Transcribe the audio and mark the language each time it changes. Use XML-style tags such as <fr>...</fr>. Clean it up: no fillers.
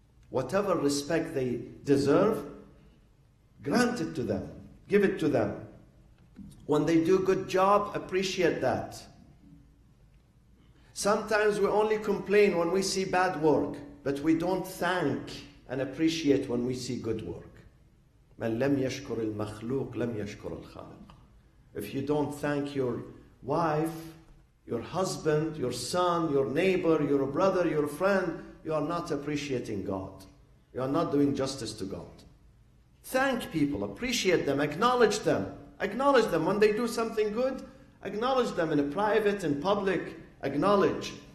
<en>Whatever respect they deserve, grant it to them. Give it to them. When they do a good job, appreciate that. Sometimes we only complain when we see bad work, but we don't thank and appreciate when we see good work.</en> <ar>من لم يشكر المخلوق لم يشكر الخالق.</ar> <en>If you don't thank your wife, your husband, your son, your neighbor, your brother, your friend, you are not appreciating God. You are not doing justice to God. Thank people, appreciate them, acknowledge them. Acknowledge them when they do something good. Acknowledge them in a private, in public. Acknowledge.</en>